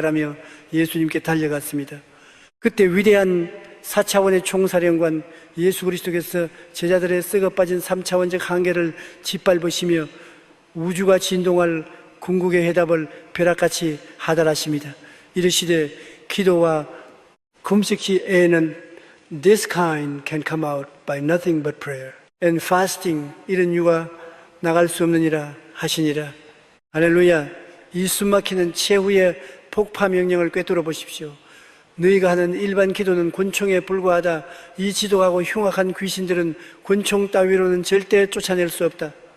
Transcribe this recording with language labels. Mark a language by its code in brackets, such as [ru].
[ko] 라며 예수님께 달려갔습니다. 그때 위대한 4차원의 총사령관 예수 그리스도께서 제자들의 썩어빠진 3차원적 한계를 짓밟으시며 우주가 진동할 궁극의 해답을 벼락같이 하달하십니다. 이르시되 기도와 금식 시에는 [en] This kind can come out by nothing but prayer and fasting. [ko] 이런 유가 나갈 수 없느니라 하시니라. 할렐루야. 이 숨막히는 최후의 폭파 명령을 꿰뚫어 보십시오. 너희가 하는 일반 기도는 권총에 불과하다. 이 지독하고 흉악한 귀신들은 권총 따위로는 절대 쫓아낼 수 없다.